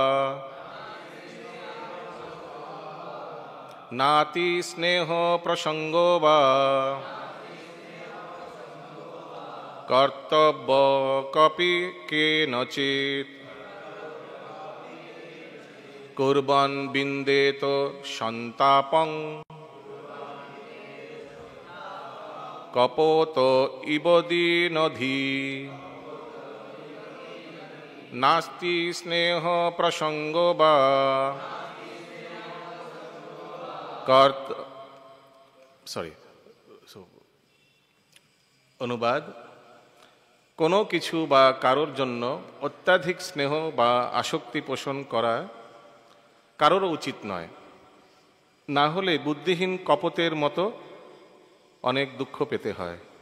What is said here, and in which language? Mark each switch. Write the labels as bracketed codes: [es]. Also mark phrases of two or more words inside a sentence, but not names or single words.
[sa] नाति स्नेह प्रसंगो वा कर्तव्य कपि केनचित् कुर्वन् विन्देत सन्तापं कपोत इव दीनधी। नास्ति स्नेह प्रसंगो वा [bn] অনুবাদ, কোনো কিছু বা কারোর জন্য অত্যাধিক স্নেহ বা আসক্তি পোষণ করা কারোর উচিত নয়, না হলে বুদ্ধিহীন কপটের মতো অনেক দুঃখ পেতে হয়।